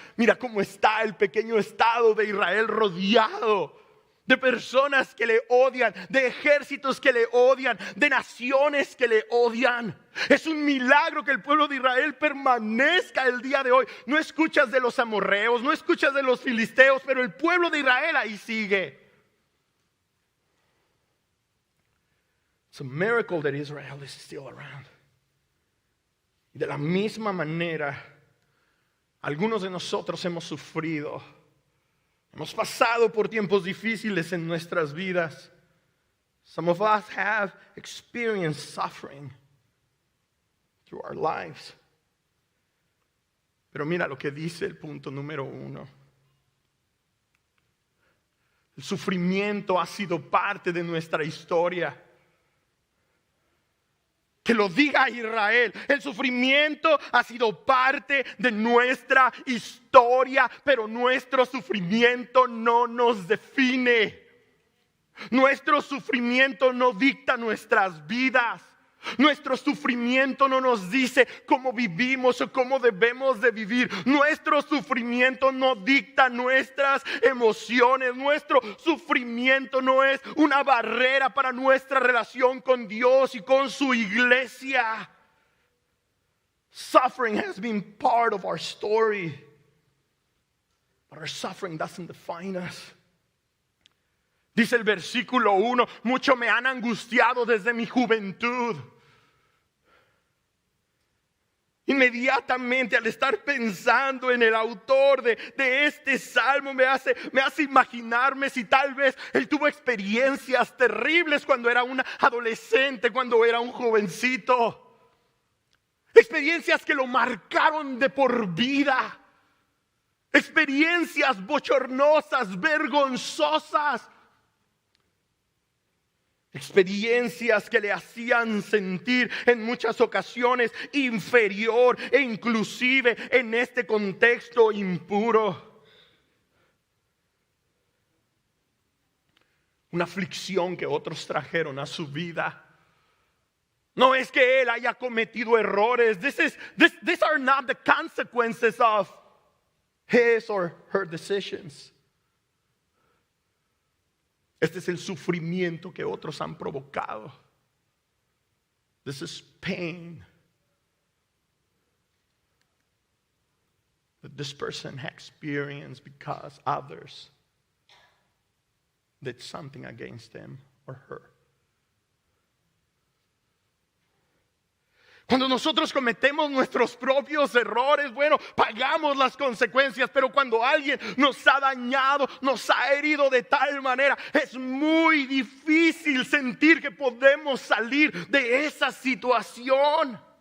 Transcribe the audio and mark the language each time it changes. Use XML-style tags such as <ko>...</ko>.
<es>Mira cómo está el pequeño estado de Israel rodeado de personas que le odian, de ejércitos que le odian, de naciones que le odian. Es un milagro que el pueblo de Israel permanezca el día de hoy. No escuchas de los amorreos, no escuchas de los filisteos, pero el pueblo de Israel ahí sigue.</es> <en>It's a miracle that Israel is still around.</en> <es>Y de la misma manera, algunos de nosotros hemos sufrido. Hemos pasado por tiempos difíciles en nuestras vidas.</es> <en>Some of us have experienced suffering through our lives.</en> <es>Pero mira lo que dice el punto número 1. El sufrimiento ha sido parte de nuestra historia. Que lo diga Israel. El sufrimiento ha sido parte de nuestra historia, pero nuestro sufrimiento no nos define. Nuestro sufrimiento no dicta nuestras vidas. Nuestro sufrimiento no nos dice cómo vivimos o cómo debemos de vivir. Nuestro sufrimiento no dicta nuestras emociones. Nuestro sufrimiento no es una barrera para nuestra relación con Dios y con su iglesia.</es> <en>Suffering has been part of our story, but our suffering doesn't define us.</en> <es>Dice el versículo 1, mucho me han angustiado desde mi juventud. Inmediatamente al estar pensando en el autor de este salmo me hace imaginarme si tal vez él tuvo experiencias terribles cuando era un adolescente, cuando era un jovencito. Experiencias que lo marcaron de por vida. Experiencias bochornosas, vergonzosas. Experiencias que le hacían sentir en muchas ocasiones inferior e inclusive en este contexto impuro. Una aflicción que otros trajeron a su vida. No es que él haya cometido errores.</es> <en>These are not the consequences of his or her decisions.</en> <es>Este es el sufrimiento que otros han provocado.</es> <en>This is pain that this person has experienced because others did something against him or her.</en> <es>Cuando nosotros cometemos nuestros propios errores, bueno, pagamos las consecuencias. Pero cuando alguien nos ha dañado, nos ha herido de tal manera, es muy difícil sentir que podemos salir de esa situación.</es>